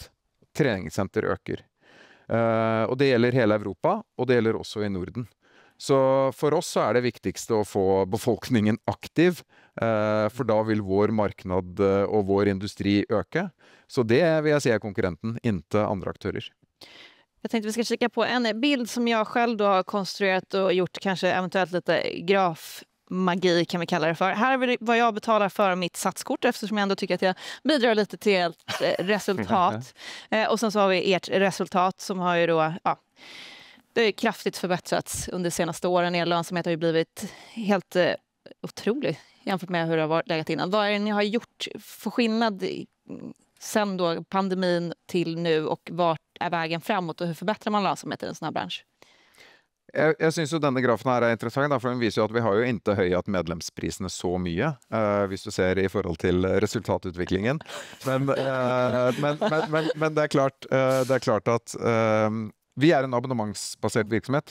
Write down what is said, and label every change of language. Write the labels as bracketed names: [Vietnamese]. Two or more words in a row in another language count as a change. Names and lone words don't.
[Norwegian] Treningssenter øker. Og det gjelder hele Europa, og det gjelder også i Norden. Så for oss så er det viktigste å få befolkningen aktiv, for da vil vår marknad og vår industri øke. Så det vil jeg si er konkurrenten, ikke andre aktører. [Swedish] Jag tänkte vi ska kika på en bild som jag själv då har konstruerat och gjort kanske eventuellt lite grafmagi kan vi kalla det för. Här är vad jag betalar för mitt satskort eftersom jag ändå tycker att jag bidrar lite till ett resultat. Och sen så har vi ert resultat som har ju då, ja, det är kraftigt förbättrats under de senaste åren. Er lönsamhet har ju blivit helt otrolig jämfört med hur det har varit legat innan. Vad är det ni har gjort för skillnad sen då pandemin till nu och vart är vägen framåt och hur förbättrar man lönsamhet i en sån här bransch? [Norwegian] Jeg synes jo denne grafen her er interessant, for den viser jo at vi har jo ikke høyet medlemsprisene så mye, hvis du ser i forhold til resultatutviklingen. Men det er klart at vi er en abonnementsbasert virksomhet.